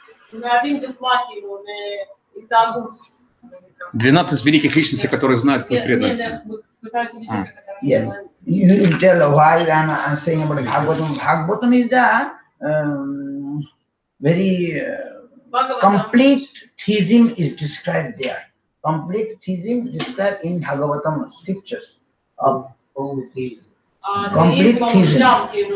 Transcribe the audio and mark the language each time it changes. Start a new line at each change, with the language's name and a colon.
Hebrew: שמהווים דוגמה כאילו להתנהגות.
Russian: 12 великих личностей, которые знают путь преданности.
English: Yes. You tell why I'm saying about Bhagavatam. Bhagavatam is the very complete theism is described there. Complete theism described in Bhagavatam scriptures of complete theism.